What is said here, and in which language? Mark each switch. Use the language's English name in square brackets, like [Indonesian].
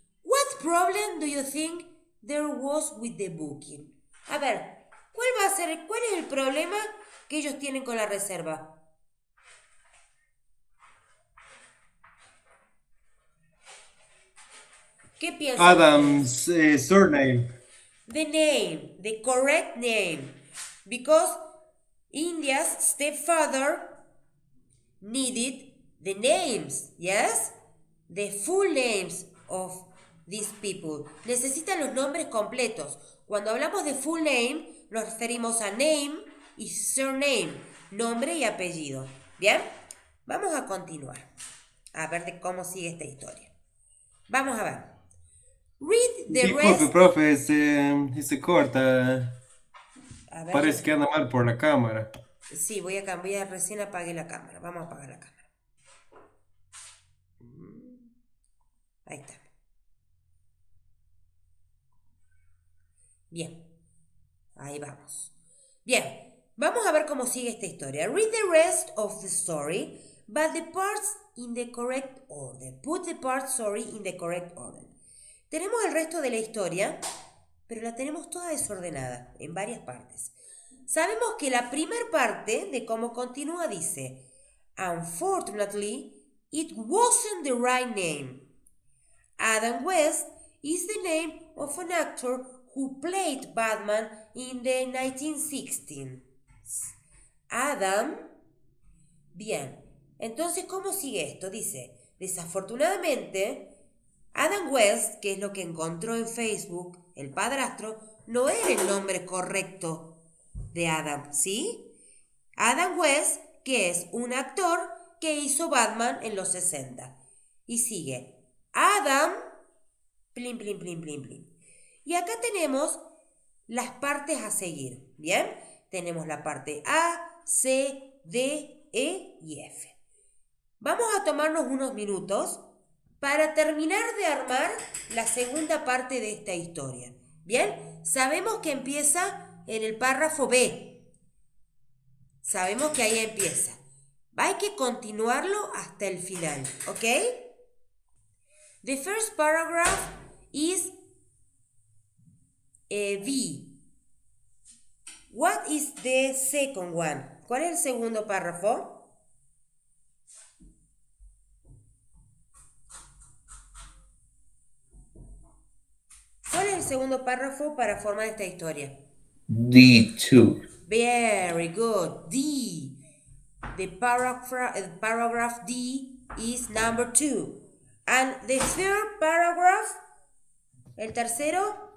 [English] What problem do you think there was with the booking? [Spanish] A ver, ¿cuál es el problema que ellos tienen con la reserva? ¿Qué piensan? [English] Adam's surname. The name, the correct name. Because India's stepfather needed the names, yes? The full names of these people. [Spanish] Necesitan los nombres completos. Cuando hablamos de full name, nos referimos a name y surname, nombre y apellido. ¿Bien? Vamos a continuar. A ver de cómo sigue esta historia. Vamos a ver. [English] Read the [Spanish] Disculpe, [English] rest. [Spanish] profe, se corta. A ver, Parece que anda mal por la cámara. sí, voy a recién apagué la cámara. Vamos a apagar la cámara. Ahí está. Bien. Ahí vamos. Bien. Vamos a ver cómo sigue esta historia. [English] Read the rest of the story, but the parts in the correct order. Put the parts, in the correct order. [Spanish] Tenemos el resto de la historia, pero la tenemos toda desordenada, en varias partes. Sabemos que la primera parte de cómo continúa dice, [English] Unfortunately, it wasn't the right name. Adam West is the name of an actor who played Batman in the 1916s. Adam. [Spanish] Bien, entonces, ¿cómo sigue esto? Dice, desafortunadamente, Adam West, que es lo que encontró en Facebook, el padrastro, no era el nombre correcto de Adam, ¿sí? Adam West, que es un actor que hizo Batman en los 60. Y sigue, Adam, plin, plin, plin, plin, plin. Y acá tenemos las partes a seguir, ¿bien? Tenemos la parte A, C, D, E y F. Vamos a tomarnos unos minutos para terminar de armar la segunda parte de esta historia. ¿Bien? Sabemos que empieza en el párrafo B. Sabemos que ahí empieza. Hay que continuarlo hasta el final, ¿ok? [English] The first paragraph is B. What is the second one? [Spanish] ¿Cuál es el segundo párrafo? ¿Cuál es el segundo párrafo para formar esta historia? [English] D2. Very good. D. The paragraph D is number 2. And the third paragraph, [Spanish] el tercero,